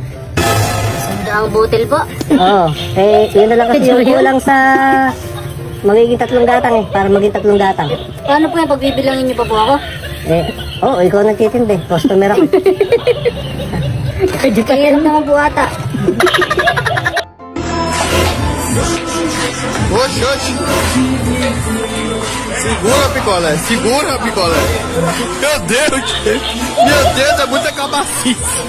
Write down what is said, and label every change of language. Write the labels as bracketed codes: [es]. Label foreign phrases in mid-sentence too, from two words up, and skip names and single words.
[tl] 100 butil po. Oo. Yun na lang kasi yung kulang sa magiging 3 gatang para maging 3 gatang. Paano po yan? Pagbibilangin niyo pa po ako? Ikaw nagtitindi. Customer ako. Kaya naman po ata. [pt] Oxe. Segura, picolé. Segura, picolé. Meu Deus, é muita cabacice.